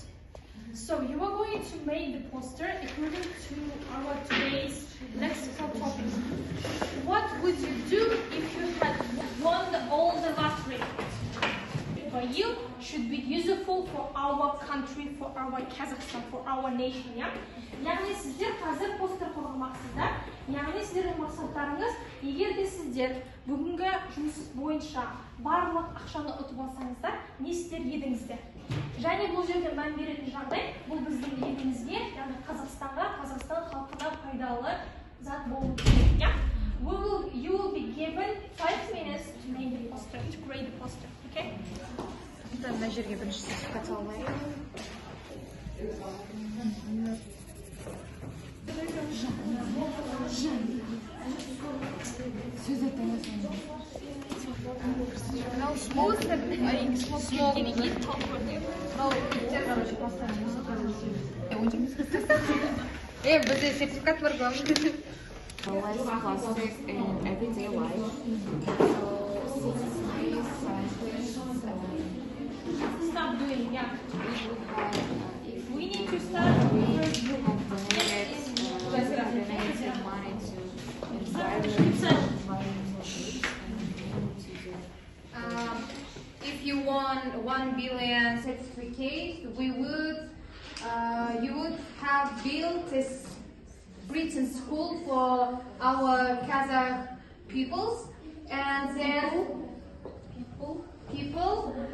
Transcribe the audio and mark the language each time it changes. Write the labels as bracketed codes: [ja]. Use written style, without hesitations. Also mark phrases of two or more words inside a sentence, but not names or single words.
[en] So you are going to make the poster according to our today's lexical topic. What would you do if you had won all the lottery? For you, should be useful for our country, for our Kazakhstan, for our nation, yeah? [kk] Яғни сіздер қазір постер қорғамақсыздар. Яғни сіздердің мақсаттарыңыз, егер де сіздер бүгінгі жұмыс бойынша барлық ақшаны ұтып алсаңыздар, не істер едіңіздер? Және бұл жерде мән беретін жағдай, бұл біздің елімізге, яғни Қазақстанға, Қазақстан халқына пайдалы зат болуы керек, [en] yeah? You will be given 5 minutes to make the poster, to create the poster, okay? [kk] Мына жерге бірінші сертификат салайын. Сөз айтыңыз. Мынау смоук дегеннен кейін мынау [ru] короче поставим. [kk] Бізде сертификат бар ғой. [en] Less plastic in everyday life. So, Stop doing, yeah. We need to start. If you won 1 billion certificates, you would have built this written school for our Kazakh peoples, and then people,